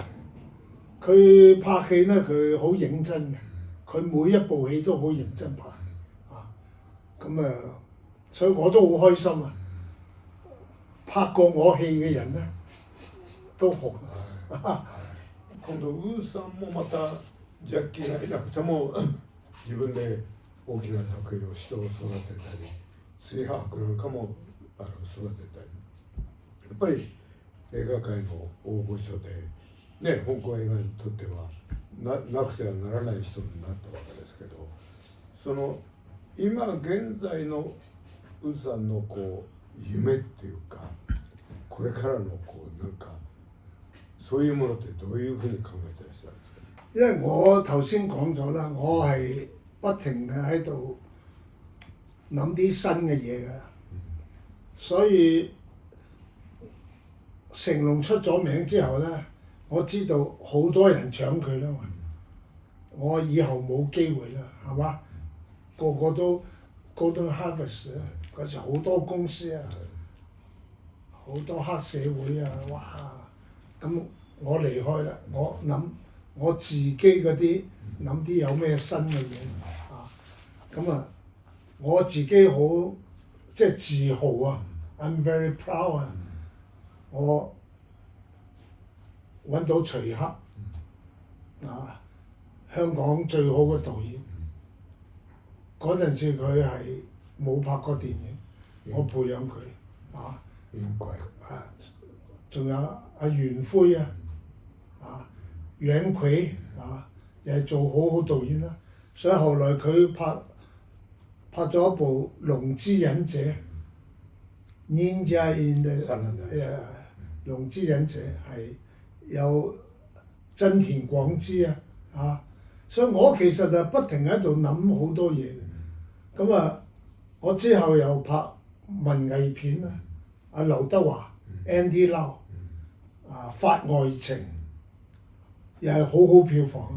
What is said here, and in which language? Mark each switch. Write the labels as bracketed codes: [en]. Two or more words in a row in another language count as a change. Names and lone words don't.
[yue] 佢拍戲咧，佢好認真嘅，佢每一部戲都好認真拍，咁啊，所以我都好開心啊！拍過我戲嘅人咧，都紅。 [ja] 今度ウーさんもまたジャッキーがいなくても自分で大きな作品を人を育てたり、水波博なんかも育てたり、やっぱり映画界の大御所で、ね、香港映画にとってはなくてはならない人になったわけですけど、その今現在のウーさんのこう夢っていうか、これからのこうなんかそういうものってどういうふうに考えてらっしゃるんですか？ [yue] 因為我頭先講咗啦，我係不停嘅喺度諗啲新嘅嘢嘅，所以成龍出咗名之後咧，我知道好多人搶佢啦嘛，我以後冇機會啦，係嘛？個個都 Golden Harvest 啊，嗰時好多公司啊，好多黑社會啊，哇！咁我離開啦，我諗我自己嗰啲諗啲有咩新嘅嘢啊，咁啊我自己好即係自豪啊 ， [en] I'm very proud [yue] 啊，我揾到徐克啊，香港最好嘅導演，嗰陣時佢係冇拍過電影，我培養佢啊，仲有阿袁輝啊，楊奎又係做好好導演啦，所以後來佢拍咗一部《龍之忍者》，Ninja in the 龍之忍者係有真田廣之啊，所以我其實就不停喺度諗好多嘢，咁啊，我之後又拍文藝片啦，阿劉德華、Andy Lau 法外情又係好好票房啊！